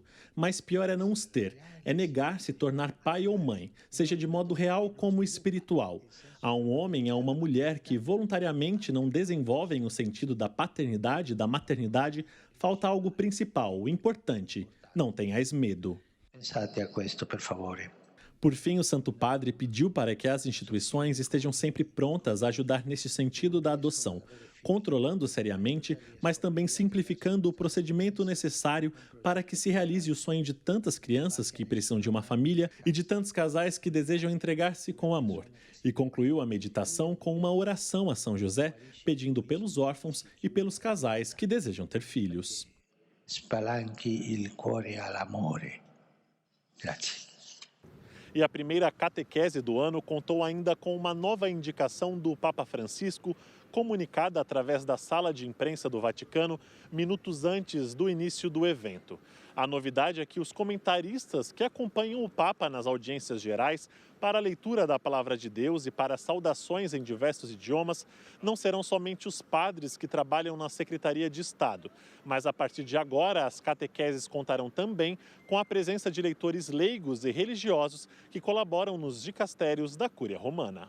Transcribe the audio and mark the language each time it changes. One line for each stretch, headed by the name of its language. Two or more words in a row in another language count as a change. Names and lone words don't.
Portuguese: Mas pior é não os ter, é negar se tornar pai ou mãe, seja de modo real como espiritual. A um homem e a uma mulher que voluntariamente não desenvolvem o sentido da paternidade e da maternidade, falta algo principal, o importante: não tenhais medo.
Italian: Pensate a questo, per favore.
Portuguese: Por fim, o Santo Padre pediu para que as instituições estejam sempre prontas a ajudar nesse sentido da adoção, controlando seriamente, mas também simplificando o procedimento necessário para que se realize o sonho de tantas crianças que precisam de uma família e de tantos casais que desejam entregar-se com amor. E concluiu a meditação com uma oração a São José, pedindo pelos órfãos e pelos casais que desejam ter filhos.
Italian: Spalanchi il cuore all'amore. Grazie.
Portuguese: E a primeira catequese do ano contou ainda com uma nova indicação do Papa Francisco comunicada através da sala de imprensa do Vaticano minutos antes do início do evento. A novidade é que os comentaristas que acompanham o Papa nas audiências gerais para a leitura da Palavra de Deus e para saudações em diversos idiomas não serão somente os padres que trabalham na Secretaria de Estado, mas a partir de agora as catequeses contarão também com a presença de leitores leigos e religiosos que colaboram nos dicastérios da Cúria Romana.